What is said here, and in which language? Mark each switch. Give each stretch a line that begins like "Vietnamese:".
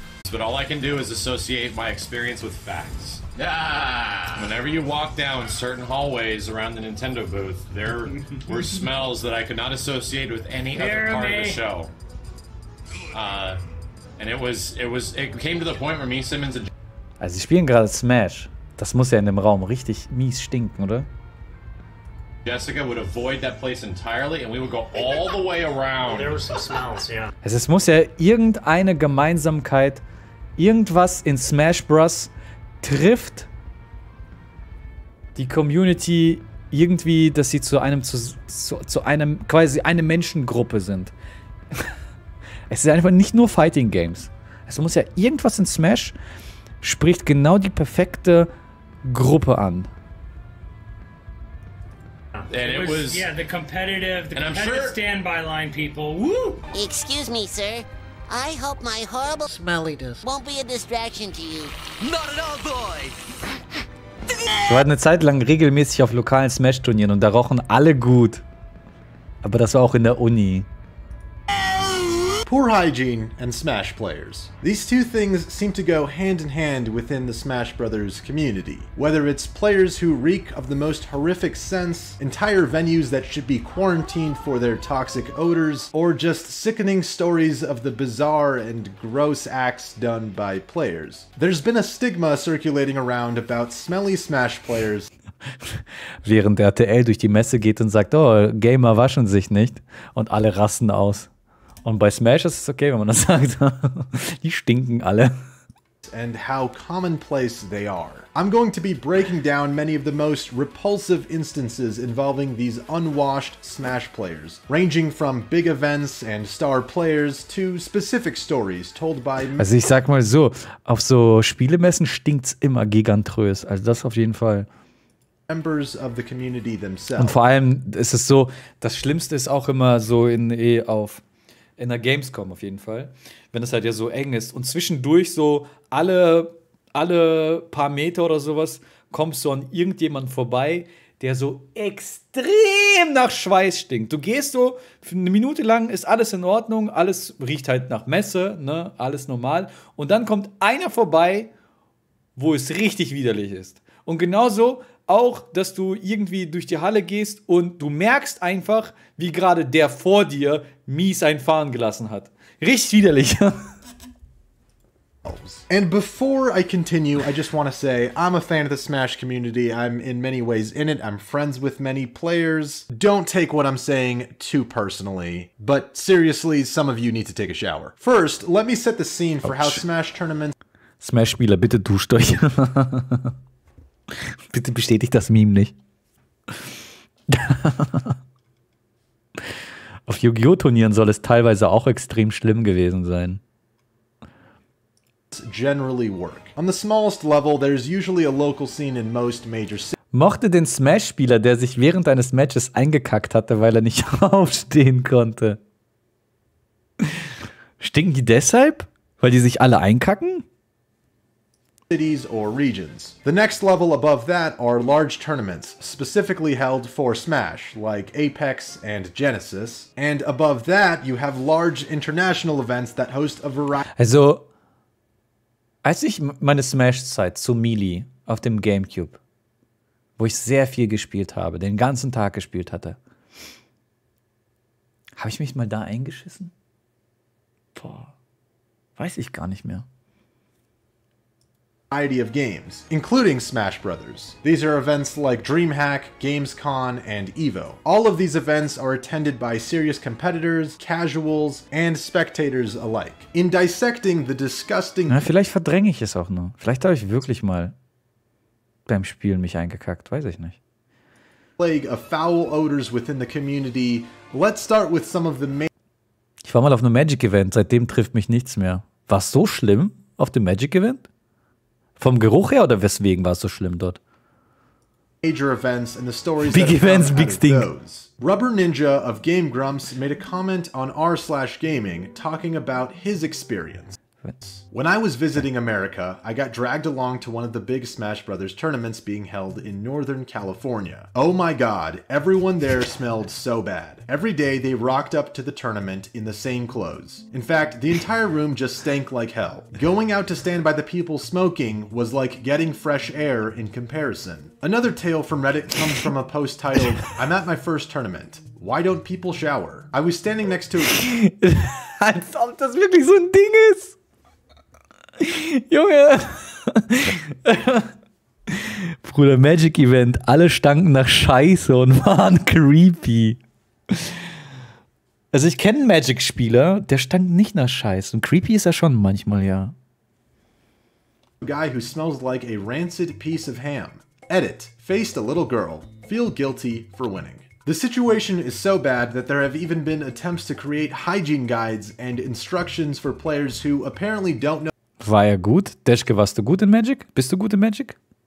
English: But all I can do is associate my experience with facts. Whenever you walk down certain hallways around the Nintendo booth, there were smells that I could not associate with any other part of the show. And it came to the point where me, Simmons and
German: Also sie spielen gerade Smash. Das muss ja in dem Raum richtig mies stinken, oder?
English: Jessica would avoid that place entirely and we would go all the way around. There were some smells, yeah.
German: Also es muss ja irgendeine Gemeinsamkeit, irgendwas in Smash Bros. Trifft die Community irgendwie, dass sie zu einem quasi eine Menschengruppe sind. Es ist einfach nicht nur Fighting Games. Es muss ja irgendwas in Smash spricht genau die perfekte Gruppe an.
English: And it was yeah, the competitive standby line people. Woo! Excuse me, sir. I hope my horrible smelliness won't be a distraction to you. Not at all, boy.
German: Ich war eine Zeit lang regelmäßig auf lokalen Smash-Turnieren und da rochen alle gut. Aber das war auch in der Uni.
English: Poor hygiene and Smash players. These two things seem to go hand in hand within the Smash Brothers community. Whether it's players who reek of the most horrific scents, entire venues that should be quarantined for their toxic odors, or just sickening stories of the bizarre and gross acts done by players. There's been a stigma circulating around about smelly Smash players.
German: Während der RTL durch die Messe geht und sagt, oh, Gamer waschen sich nicht und alle rasten aus. Und bei Smash ist es okay, wenn man das sagt. Die stinken alle.
English: And how commonplace they are. I'm going to be breaking down many of the most repulsive instances involving these unwashed Smash players, ranging from big events and star players to specific stories told by...
German: Also ich sag mal so, auf so Spielemessen stinkt's immer gigantrös. Also das auf jeden Fall.
English: Members of the community themselves.
German: Und vor allem ist es so, das Schlimmste ist auch immer so in der Gamescom auf jeden Fall, wenn es halt ja so eng ist und zwischendurch so alle paar Meter oder sowas kommst du an irgendjemanden vorbei, der so extrem nach Schweiß stinkt. Du gehst so, für eine Minute lang ist alles in Ordnung, alles riecht halt nach Messe, ne, alles normal und dann kommt einer vorbei, wo es richtig widerlich ist. Und genauso auch, dass du irgendwie durch die Halle gehst und du merkst einfach, wie gerade der vor dir mies einen fahren gelassen hat. Richtig widerlich.
English: And before I continue, I just want to say I'm a fan of the Smash community. I'm in many ways in it. I'm friends with many players. Don't take what I'm saying too personally, but seriously, some of you need to take a shower. First, let me set the scene for how Smash tournaments...
German: Smash-Spieler, bitte duscht euch. Bitte bestätigt das Meme nicht. Auf Yu-Gi-Oh! Turnieren soll es teilweise auch extrem schlimm gewesen sein.
English: Generally work. On the smallest level, there's usually a local scene in most major cities.
German: Mochte den Smash-Spieler, der sich während eines Matches eingekackt hatte, weil er nicht aufstehen konnte. Stinken die deshalb? Weil die sich alle einkacken?
English: Cities or regions. The next level above that are large tournaments, specifically held for Smash, like Apex and Genesis. And above that, you have large international events that host a variety.
German: Also, als ich meine Smash-Zeit zu Melee auf dem Gamecube, wo ich sehr viel gespielt habe, den ganzen Tag gespielt hatte, habe ich mich mal da eingeschissen? Boah, weiß ich gar nicht mehr.
English: Of games, including Smash Brothers. These are events like DreamHack, Gamescom, and EVO. All of these events are attended by serious competitors, casuals, and spectators alike. In dissecting the disgusting...
German: Na, vielleicht verdränge ich es auch nur. Vielleicht habe ich wirklich mal beim Spielen mich eingekackt, weiß ich nicht.
English: Plague of foul odors within the community. Let's start with some of the main...
German: Ich war mal auf einem Magic-Event, seitdem trifft mich nichts mehr. War es so schlimm auf dem Magic-Event? Vom Geruch her oder weswegen war es so schlimm dort?
English: Major events and the stories Big events, big stink. Rubber Ninja of Game Grumps made a comment on r/gaming talking about his experience. When I was visiting America, I got dragged along to one of the big Smash Brothers tournaments being held in Northern California. Oh my god, everyone there smelled so bad. Every day they rocked up to the tournament in the same clothes. In fact, the entire room just stank like hell. Going out to stand by the people smoking was like getting fresh air in comparison. Another tale from Reddit comes from a post titled, I'm at my first tournament. Why don't people shower? I was standing next to...
German: Als ob das wirklich so ein Ding ist. Junge. Bruder, Magic Event. Alle stanken nach Scheiße und waren creepy. Also ich kenne einen Magic-Spieler, der stank nicht nach Scheiße. Und creepy ist er schon manchmal, ja.
English: Guy who smells like a rancid piece of ham. Edit. Faced a little girl. Feel guilty for winning. The situation is so bad that there have even been attempts to create hygiene guides and instructions for players who apparently don't know
German: War er gut? Deschke, warst du gut in Magic? Bist du gut in Magic?